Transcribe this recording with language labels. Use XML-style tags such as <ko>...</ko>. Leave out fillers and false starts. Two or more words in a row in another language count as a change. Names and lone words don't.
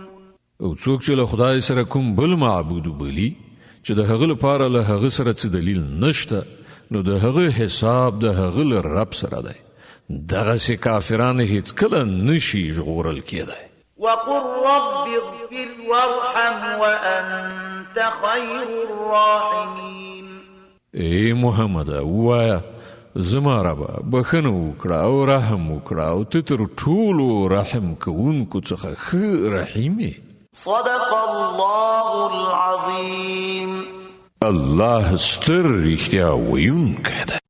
<ps>او څوک چې له خدای سره کوم بل معبود بلی چې د هغه لپاره له هغه سره څه دلیل نشته نو د هغه حساب د هغه له رب سره دی دغسې کافران هېڅکله نشي ژغورل کېدی.</ps> <ar>وقل رب اغفر وارحم وأنت خير الراحمين.</ar> <ps>ای محمد ووایه زما ربه بخښنه وکړه او رحم وکړه او ته تر ټولو رحم کوونکو څخه ښه رحیم یې.</ps> <ar>صدق الله العظيم.</ar> <ps>الله ستر رښتیا ویونکی دی.</ps>